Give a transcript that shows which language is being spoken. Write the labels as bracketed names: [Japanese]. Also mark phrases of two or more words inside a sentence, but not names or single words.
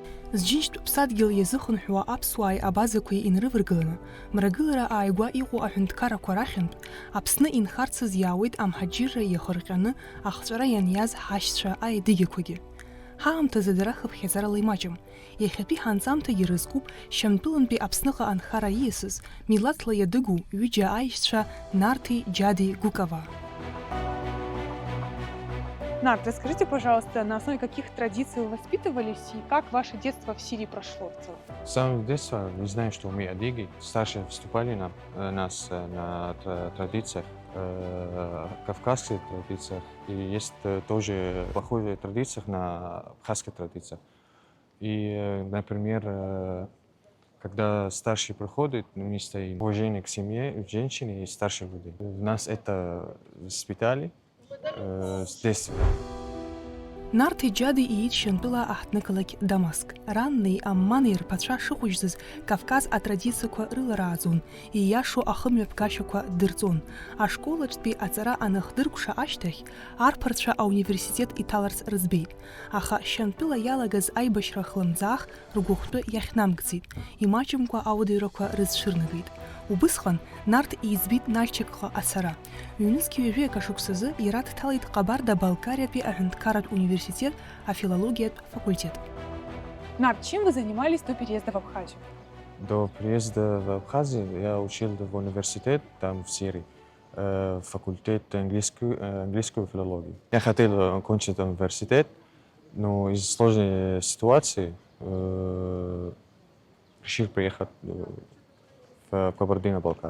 [Abkhazian] Зџьынџьтә ԥсадгьыл иазыхынҳәуа аԥсуааи абазақәеи инрываргыланы, мрагылара ааигәа иҟоу аҳәынҭқаррақәа рахьынтә, Аԥсны инхарцаз иаауеит амҳаџьырра иахырҟьаны ахҵәара ианиаз ҳашьцәа аедыгьақәагьы. Ҳаамҭазы дара хыԥхьаӡарала имаҷым. Иахьатәи ҳанҵамҭагьы рызкуп Шьамтәылантәи Аԥсныҟа анхара ииасыз милаҭла иадыгу ҩыџьа аишьцәа Нарҭи Џьади Гукова. [Russian] Нарт, расскажите, пожалуйста, на основе каких традиций вы воспитывались и как ваше детство в Сирии прошло в целом? С самого детства мы знаем, что мы адыги. Старшие вступали нас на традициях, кавказских традициях. И есть тоже похожие традиции на абхазских традициях. И, например, когда старший приходит, мы стоим уважение к семье, к женщине и старшим людям. Нас это воспитали с детства. [Abkhazian] Нарҭи Џьади иит Шьамтәыла аҳҭнықалақь Дамаск. Раннеи амманеи рԥацәа шыхәыжьзыз Кавказ атрадициақәа рыларааӡон, ииашоу ахымҩаԥгашьақәа дырҵон. Ашколаҿтәи аҵара анахдыркәша ашьҭахь, арԥарцәа ауниверситет иҭаларц рыӡбеит. Аха Шьамтәыла иалагаз аибашьра хлымӡаах ргәыхәтәы иахьнамгӡеит, имаҷымкәа ауадаҩрақәа рызцәырнагеит. Убысҟан Нарҭ ииӡбит Нальчикҟа ацара. Ҩнызқьи ҩажәи ашықәсазы иара дҭалеит Ҟабарда-Балкариатәи аҳәынҭқарратә университет афилологиатә факультет. [Russian] Нарт, чем вы занимались до переезда в Абхазию? До приезда в Абхазию я учил в университет, там в Сирии, факультет английскую филологию. Я хотел окончить университет, но из сложной ситуации решил приехать в Кабардино-Балкарию.